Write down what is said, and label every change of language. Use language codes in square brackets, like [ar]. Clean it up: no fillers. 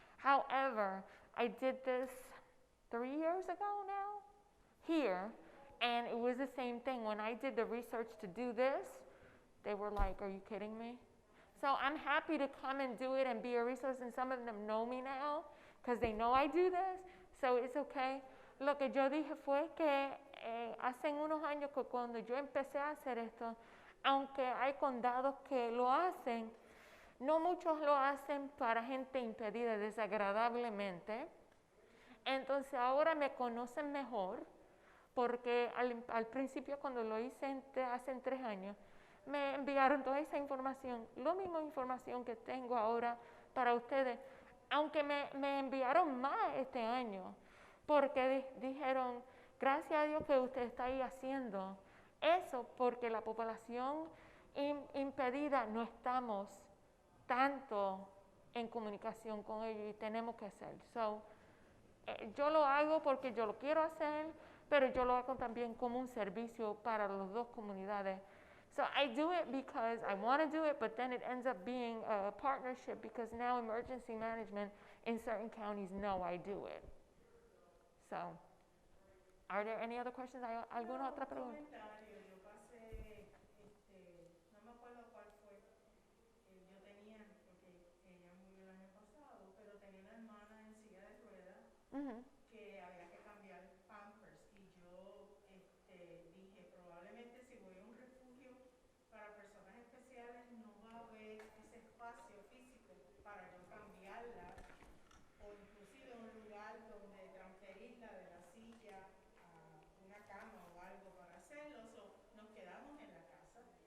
[en] However, I did this 3 years ago now here, and it was the same thing. When I did the research to do this, they were like, "Are you kidding me?" So I'm happy to come and do it and be a resource, and some of them know me now because they know I do this, so it's okay. [es] Lo que yo dije fue que hace unos años que cuando yo empecé a hacer esto, aunque hay condados que lo hacen, no muchos lo hacen para gente impedida desagradablemente. Entonces ahora me conocen mejor porque al principio cuando lo hice hace 3 años, me enviaron toda esa información, la misma información que tengo ahora para ustedes, aunque me enviaron más este año, porque dijeron, gracias a Dios que usted está ahí haciendo eso, porque la población impedida no estamos tanto en comunicación con ellos y tenemos que hacer. So, yo lo hago porque yo lo quiero hacer, pero yo lo hago también como un servicio para las 2 comunidades. [en] So I do it because I want to do it, but then it ends up being a partnership because now emergency management in certain counties know I do it. So, are there any other questions? [es] ¿Alguna otra pregunta? Yo pasé, no me acuerdo cuál fue. Yo tenía, porque ella murió el año pasado, pero tenía una hermana en silla de ruedas que había que cambiar pampers y yo dije, probablemente si voy a un refugio para personas especiales no va a haber ese espacio físico para yo cambiarla o inclusive un lugar donde transferirla de la silla a una cama o algo para hacerlo, nos quedamos en la casa.